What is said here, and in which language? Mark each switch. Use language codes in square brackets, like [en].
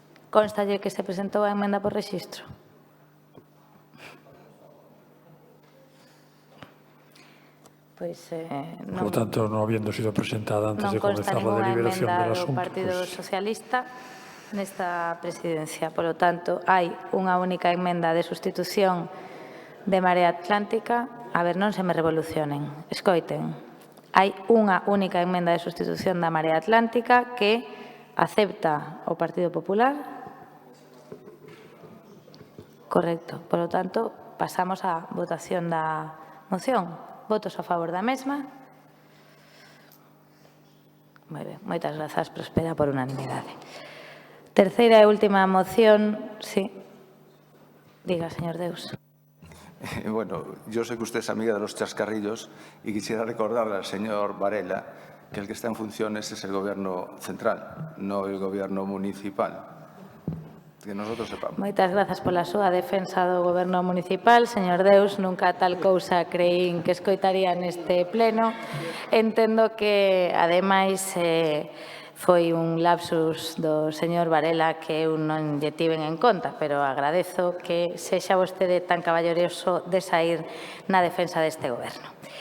[gl] Constalle que se presentou a emenda por rexistro. Pois, [es] Por lo tanto, no habiendo sido presentada antes de comenzar la deliberación del asunto. [gl] Non consta ninguna emenda do Partido Socialista nesta presidencia. [es] Por lo tanto, [gl] hai unha única emenda de sustitución de Marea Atlántica. A ver, non se me revolucionen. Escoiten. Hai unha única emenda de sustitución da Marea Atlántica que acepta o Partido Popular. Correcto. [es] Por lo tanto, [gl] pasamos á votación da moción. Votos a favor da mesma. Moi ben, moitas grazas, prospera por unanimidade. Terceira e última moción, sí. Diga, señor Deus. [es] Bueno, yo sé que usted es amiga de los chascarrillos y quisiera recordarle al señor Varela que el que está en funciones es el gobierno central, no el gobierno municipal. Que nosotros sepamos. [gl] Moitas grazas pola súa defensa do Goberno municipal. Señor Deus, nunca tal cousa creín que escoitaría neste pleno. Entendo que, ademais, foi un lapsus do señor Varela que eu non lle tiven en conta, pero agradezo que sexa vostede tan caballeroso de saír na defensa deste Goberno.